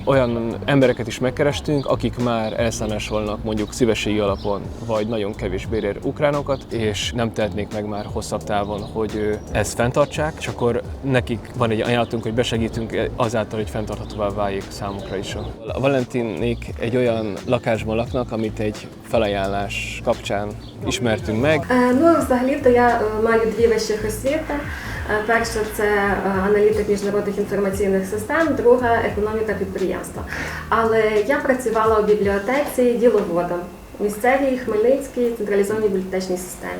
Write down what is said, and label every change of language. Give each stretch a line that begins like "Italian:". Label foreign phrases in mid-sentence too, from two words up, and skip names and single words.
Hungarian: Olyan embereket is megkerestünk, akik már elszállásolnak mondjuk szívességi alapon, vagy nagyon kevés bérért ukránokat, és nem tehetnék meg már hosszabb távon, hogy ezt fenntartsák, és akkor nekik van egy ajánlatunk, hogy besegítünk azáltal, hogy fenntarthatóvá váljék számukra is. A Valentinék egy olyan lakásban laknak, amit egy felajánlás kapcsán ismertünk meg.
Ukrainian: Взагалі-то я маю 2 вищих освіти. Перша – це аналітик міжнародних інформаційних систем, друга – економіка підприємства. Але я працювала у бібліотеці діловодом в місцевій Хмельницькій централізованій бібліотечній системі.